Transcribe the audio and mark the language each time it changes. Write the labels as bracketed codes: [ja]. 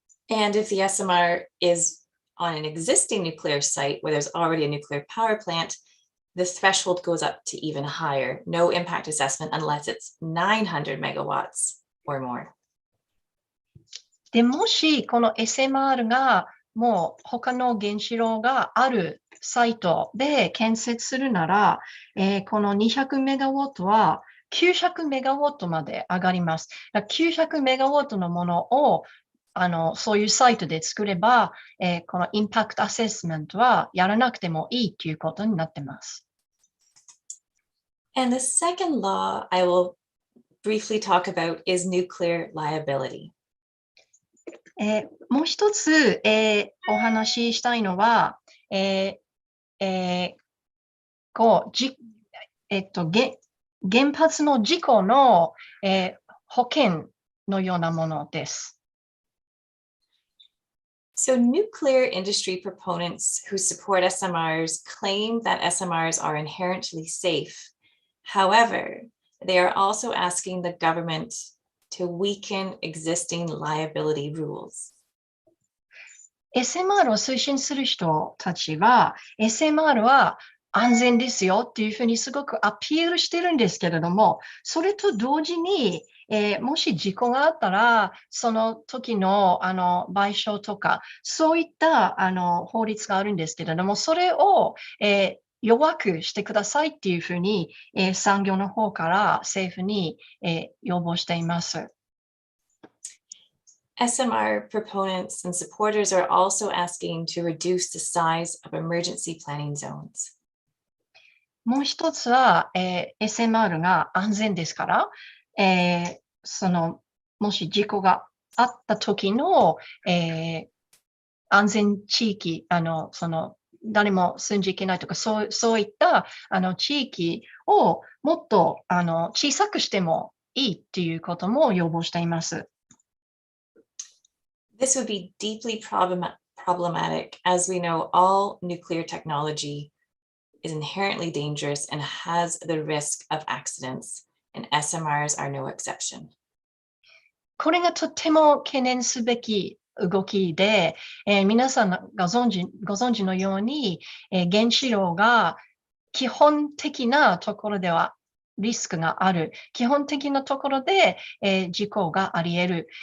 [en] And if the SMR is on an existing nuclear site where there's already a nuclear power plant, the threshold goes up to even higher. No impact assessment unless it's 900 megawatts or more. [ja] で、もしこの SMR がもう他の原子炉があるサイトで建設するなら、この200メガワットは900メガワットまで上がります。 900メガワットのものをそういうサイトで作れば、このインパクトアセスメントはやらなくてもいいということになっています。 [en] And the second law I will briefly talk about is nuclear liability. [ja] もう一つ、お話ししたいのは、原発の事故の、保険のようなものです。 [en] So nuclear industry proponents who support SMRs claim that SMRs are inherently safe. However, they are also asking the government to weaken existing liability rules. [ja] SMR を推進する人たちは、SMR は安全ですよっていうふうにすごくアピールしてるんですけれども、それと同時に、もし事故があったら、その時の賠償とか、そういった法律があるんですけれども、それを、弱くしてくださいっていうふうに、産業の方から政府に、要望しています。 [en] SMR proponents and supporters are also asking to reduce the size of emergency planning zones. [ja] もう一つは、SMR が安全ですから、もし事故があった時の、安全地域、誰も住んじゃいけないとか、そういった地域をもっと小さくしてもいいっていうことも要望しています。 [en] This would be deeply problematic, as we know all nuclear technology is inherently dangerous and has the risk of accidents, and SMRs are no exception. [ja] これがとても懸念すべき動きで、皆さんがご存知のように、原子炉が基本的なところではリスクがある。基本的なところで、事故があり得る。